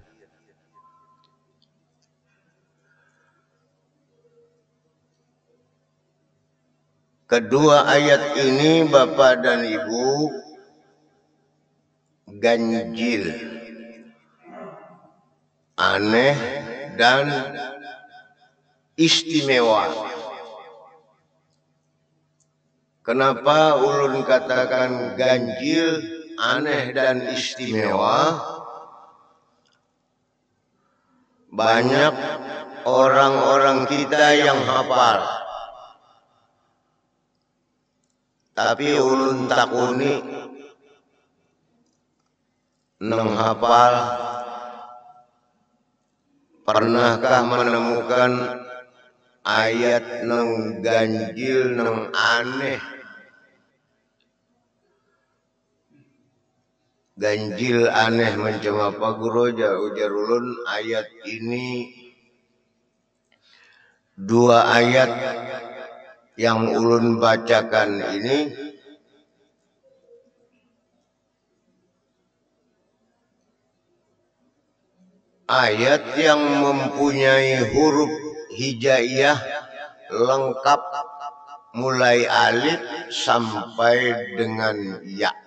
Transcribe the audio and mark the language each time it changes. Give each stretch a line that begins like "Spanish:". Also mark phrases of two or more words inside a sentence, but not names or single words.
Indonesian: Kedua ayat ini Bapak dan Ibu ganjil, aneh dan istimewa. Kenapa ulun katakan ganjil, aneh dan istimewa? Banyak orang-orang kita yang hafal, tapi ulun takuni nang hafal, pernahkah menemukan ayat nang ganjil, nang aneh? Ganjil aneh macam apa guru? Ujar ulun, ayat ini dua ayat yang ulun bacakan ini ayat yang mempunyai huruf hijaiyah lengkap mulai alif sampai dengan ya.